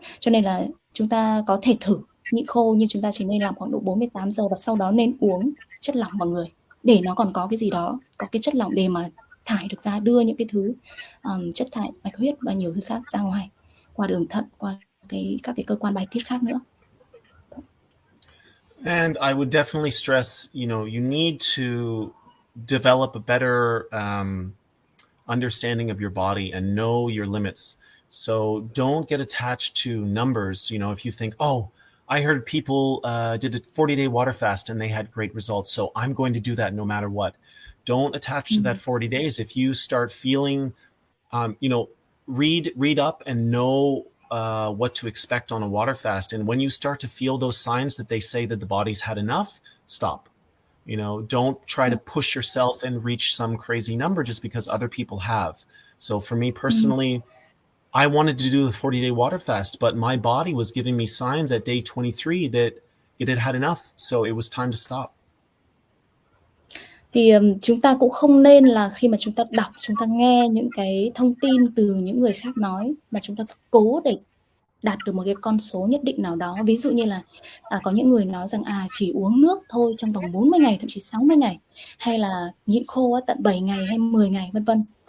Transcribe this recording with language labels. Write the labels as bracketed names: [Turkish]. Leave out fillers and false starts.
[Vietnamese] Cho nên là chúng ta có thể thử nhịn khô, nhưng chúng ta chỉ nên làm khoảng độ 48 giờ và sau đó nên uống chất lỏng vào người để nó còn có cái gì đó, có cái chất lỏng để mà thải được ra, đưa những cái thứ chất thải, bạch huyết và nhiều thứ khác ra ngoài qua đường thận, qua các cái cơ quan bài tiết khác nữa. [English] And I would definitely stress, you need to develop a better understanding of your body and know your limits. So don't get attached to numbers. If you think, oh, I heard people did a 40-day water fast and they had great results, so I'm going to do that no matter what. Don't attach to that 40 days. If you start feeling, read up and know what to expect on a water fast. And when you start to feel those signs that they say that the body's had enough, stop. Don't try to push yourself and reach some crazy number just because other people have. So for me personally, I wanted to do the 40-day water fast, but my body was giving me signs at day 23 that it had had enough. So it was time to stop. [Vietnamese] Thì chúng ta cũng không nên là khi mà chúng ta đọc, chúng ta nghe những cái thông tin từ những người khác nói mà chúng ta cố để đạt được một cái con số nhất định nào đó. Ví dụ như là có những người nói rằng chỉ uống nước thôi trong vòng 40 ngày, thậm chí 60 ngày, hay là nhịn khô tận 7 ngày hay 10 ngày, vân vân.